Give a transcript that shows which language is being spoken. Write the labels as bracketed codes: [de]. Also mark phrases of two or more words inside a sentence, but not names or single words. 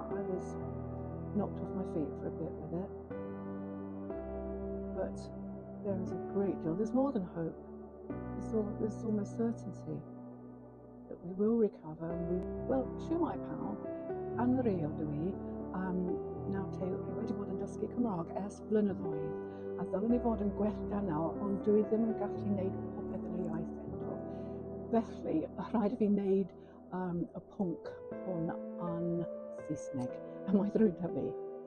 [en] I was knocked off my feet for a bit with it, but there is a great deal. There's more than hope. There's almost certainty that we will recover. [cy] Sjoe [en] my pal, [cy] Annmarie Butlin, now teulu wedi bod yn dysgu Cymraeg ers blynyddoedd, a ddylen ni fod yn gwella nawr, ond dwi ddim yn gallu gwneud popeth yn y iaith eto. Felly, rhaid i fi wneud y pwnc hwn yn Saesneg, a mae ddrwg 'da fi.